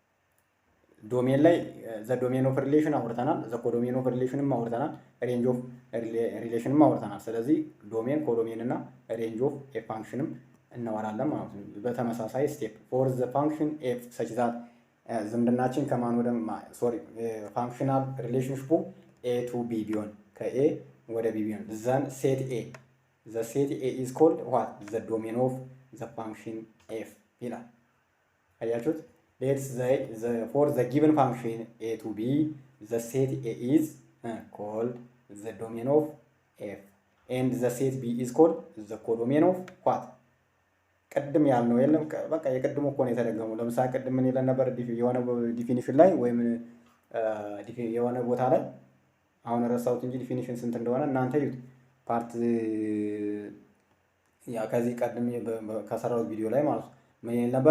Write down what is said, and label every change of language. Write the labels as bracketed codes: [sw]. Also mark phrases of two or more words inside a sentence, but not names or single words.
[am] ዶሜን ላይ [en] the domain of relation [am] አውርተናል፣ [en] the codomain of relation [am] አውርተናል፣ [en] range of relation [am] አውርተናል። ስለዚህ [en] domain codomain [am] እና [en] range of [am] የፋንክሽንም እናወራለን ማለት ነው። በተመሳሳይ [en] step for the function f such that [am] ዝምድናችን ከማን ወደ ፋንክሽናል ሪሌሽንሽፑ [en] A to B [am] ቢሆን ከኤ ወደ ቢ ቢሆን [en] then set A the set A is called what? The domain of the function f [am] ይላል። አያችሁት? [en] let's say for the given function a to b the set A is called the domain of f and the set B is called the codomain of what? [am] ቅድም ያልነው የለም በቃ የቅድሙ እኮ ነው የተደገመው። ለምሳሌ ቅድም ምን ይለን ነበር? የሆነ ዲፊኒሽን ላይ ወይም የሆነ ቦታ ላይ አሁን ረሳሁት እንጂ ዲፊኒሽን ስንት እንደሆነ እናንተ ይዩት። ፓርት ያ ከዚህ ቀድም ከሰራው ቪዲዮ ላይ ማለት ነው። ምን ይል ነበር?